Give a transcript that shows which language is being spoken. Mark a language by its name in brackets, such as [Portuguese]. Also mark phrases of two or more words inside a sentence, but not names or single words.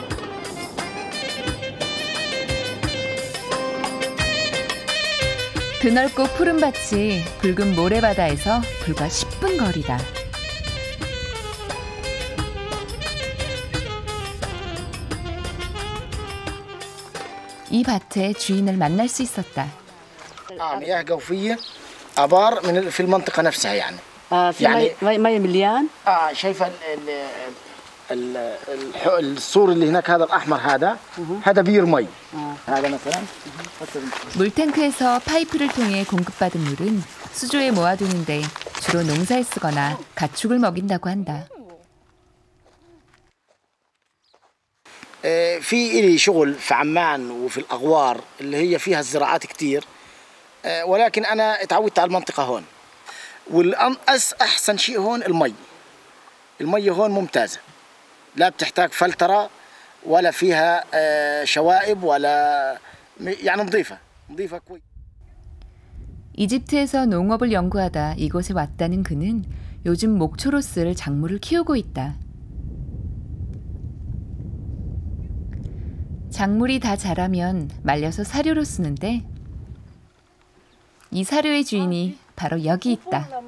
[Korean] 드넓고 푸른 밭이 붉은 모래바다에서 불과 10분 거리다. 이 밭의 주인을 만날 수 있었다. [Arabic] مياه جوفية آبار في المنطقة نفسها يعني. في يعني مي مليان. شايفة السور اللي هناك هذا الأحمر هذا بير مي. هذا مثلا. [Korean] 물탱크에서 파이프를 통해 공급받은 물은 수조에 모아두는데 주로 농사에 쓰거나 가축을 먹인다고 한다. [Arabic] في إلي شغل في عمان وفي الأغوار اللي هي فيها الزراعات كتير ولكن أنا اتعودت على المنطقة هون والأحسن شيء هون المي هون ممتازة لا بتحتاج فلترة ولا فيها شوائب ولا يعني نظيفة كويس. [Korean] 이집트에서 농업을 연구하다 이곳에 왔다는 그는 요즘 목초로 쓸 작물을 키우고 있다. 작물이 다 자라면 말려서 사료로 쓰는데 이 사료의 주인이 바로 여기 있다.